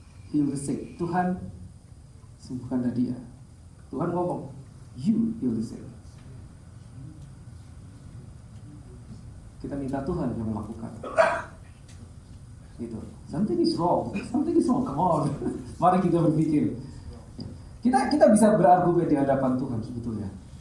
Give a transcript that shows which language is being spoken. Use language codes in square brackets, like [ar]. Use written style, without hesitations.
[en] Heal the sick. [id] Tuhan, sembuhkanlah dia. Tuhan ngomong, [en] you heal the sick. [id] Kita minta Tuhan yang melakukan. Gitu. [en] Something is wrong, come on. [id] Mari kita berpikir. Kita bisa berargumen di hadapan Tuhan sebetulnya.